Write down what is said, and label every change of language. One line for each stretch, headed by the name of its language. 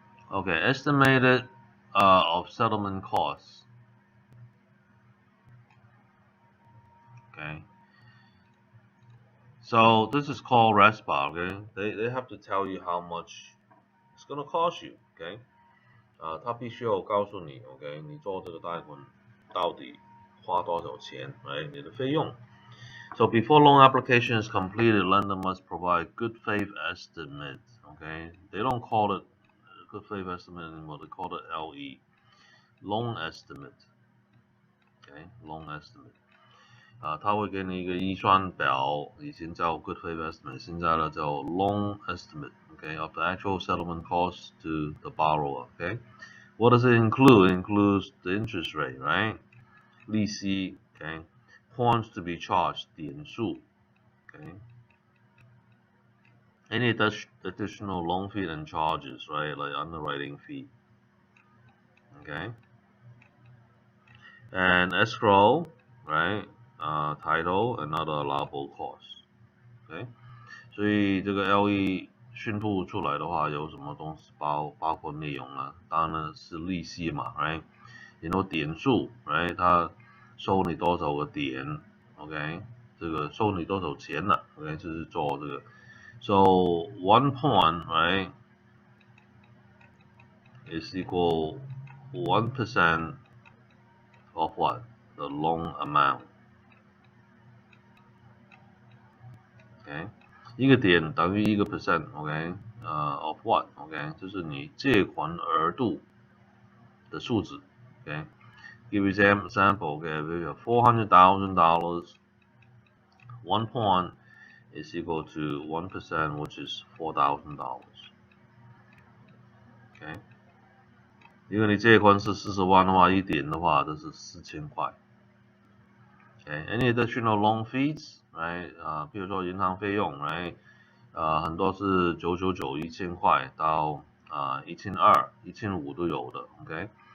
English: Okay, estimated of settlement costs. Okay. So this is called RESPA, okay? They have to tell you how much it's gonna cost you, okay?
Chinese: 他必须要告诉你 ，OK， 你做这个贷款到底花多少钱，哎，你的费用。
English: So before loan application is completed, lender must provide good faith estimate. Okay, they don't call it good faith estimate anymore. They call it LE, loan estimate. Okay, loan estimate.
Chinese: 他会给你一个预算表，以前叫
English: good faith estimate，
Chinese: 现在呢叫
English: loan estimate. Okay, of the actual settlement cost to the borrower. Okay, What does it include? It includes the interest rate, right? 利息, okay? Points to be charged, 点数, okay? Any additional loan fee and charges, right? Like underwriting fee, okay? And escrow, right? Title and other allowable costs, okay?
Chinese: 所以这个 LE 宣布出来的话，有什么东西包括内容呢？当然呢是利息嘛，right？然后点数，right？ 它收你多少个点 ，OK？这个收你多少钱呢 ？OK？就是做这个。
English: So 1 point, right, is equal 1% of what? The loan amount. OK？
Chinese: 一个点等于一个 percent，OK？
English: of what？OK？
Chinese: 就是你借款额度的数字。
English: OK？ Give example. Okay? We have $400,000. 1 point is equal to 1%, which is $4,000. OK？
Chinese: 如果你借款是40万的话，一点的话这是4000块。
English: Okay? Any additional loan fees, right?
Chinese: 比如说银行费用 ，right? 很多是999 1000块到1200 1500都有的 ，OK？